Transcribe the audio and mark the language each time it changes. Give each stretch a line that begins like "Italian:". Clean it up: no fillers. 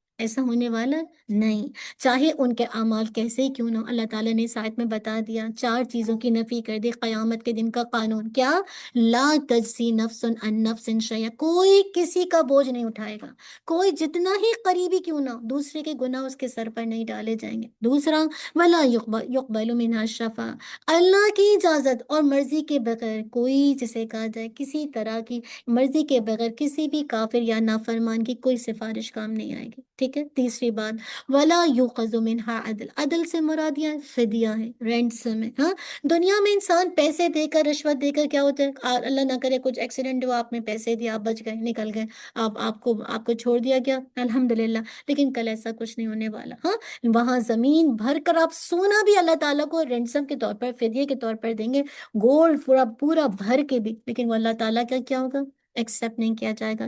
Urdu: ایسا ہونے والا نہیں. چاہے ان کے اعمال کیسے ہی کیوں نہ ہو، اللہ تعالیٰ نے اس آیت میں بتا دیا، 4 چیزوں کی نفی کر دی. قیامت کے دن کا قانون کیا؟ لا تجزی نفس عن نفس شیئا. کوئی کسی کا بوجھ نہیں اٹھائے گا، کوئی جتنا ہی قریبی کیوں نہ ہو، دوسرے کے گناہ اس کے سر پر نہیں ڈالے جائیں گے.
Arabic: دوسرا ولا یقبل منها شفاء.
Urdu: اللہ کی اجازت اور مرضی کے بغیر کوئی، جسے کہا جائے کسی طرح کی مرضی کے بغیر کسی بھی کافر یا نافرمان کی کوئی سفارش کام نہیں آئے گی. ٹھیک ہے.
Arabic: تیسری بات ولا یؤخذ منها عدل.
Urdu: عدل سے مراد یہ فدیہ ہے، رینسم ہے. ہاں، دنیا میں انسان پیسے دے کر، رشوت دے کر کیا ہوتا ہے، اللہ نہ کرے کچھ ایکسیڈنٹ ہوا، آپ نے پیسے دیا، آپ بچ گئے، نکل گئے، آپ کو چھوڑ دیا گیا، الحمدللہ. لیکن کل ایسا کچھ نہیں ہونے والا. ہاں، وہاں زمین بھر کر آپ سونا بھی اللہ تعالیٰ کو رینسم کے طور پر، فدیے کے طور پر دیں گے، گولڈ پورا پورا بھر کے بھی، لیکن وہ اللہ تعالیٰ کا کیا ہوگا؟ ایکسیپٹ نہیں کیا جائے گا.